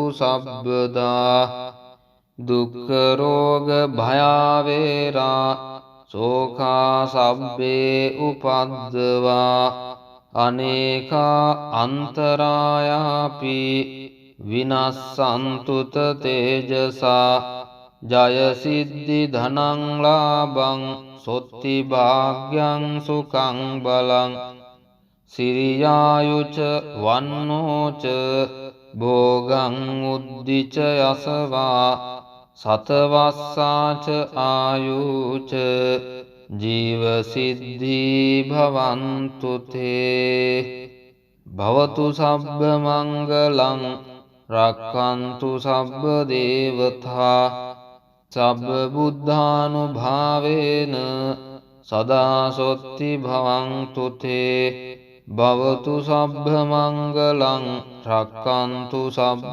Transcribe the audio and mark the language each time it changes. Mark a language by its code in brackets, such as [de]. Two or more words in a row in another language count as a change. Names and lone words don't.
[pi] සබ්බදා දුක්ඛ රෝග භයාවේරා සෝඛා සබ්බේ උපද්දවා අනේකා අන්තරායාපි විනස්සන්තුත තේජසා ජය සිද්ධි ධනං ලාභං සොත්ති භාග්‍යං සුඛං බලං සිරියායුච වන්නෝච භෝගං උද්ධිච යසවා සතවස්සාච ආයුච ජීවසිද්ධී භවන්තු තේ භවතු සබ්බ මංගලං රක්ඛන්තු සබ්බ දේවතා සබ්බ බුද්ධානුභාවේන සදා සොත්ති භවන්තු තේ භවතු සබ්බ මංගලං රක්ඛන්තු සබ්බ